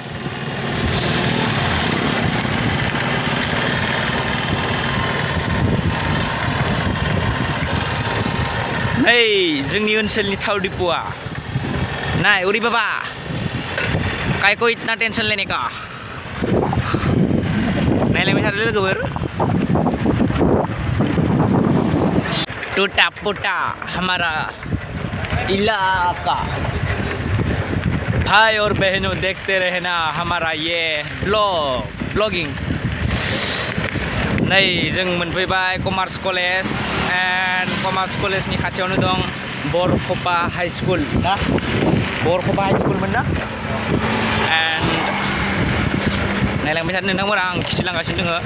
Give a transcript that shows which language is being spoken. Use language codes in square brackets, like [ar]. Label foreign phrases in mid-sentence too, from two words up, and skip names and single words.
[brx] नै जोंनि ओनसोलनि थाव डिपुआ नाय। [hi] उरी बाबा, काय को इतना टेंशन लेने का। [brx] नायलांबाय थादो लोगोफोर। [hi] टूटा फूटा हमारा इलाका। भाई और बहनों, देखते रहना हमारा ये ब्लॉगिंग। [brx] नै जों मोनफैबाय कमार्स कलेज, एंड कमार्स कलेजनि खाथियावनो दं बरखपा हाई स्कुल ना। बरखपा हाई स्कुलमोन ना। एंड नायलांबाय थादो नोंथांमोना, आं खिथिलांगासिनो दङ।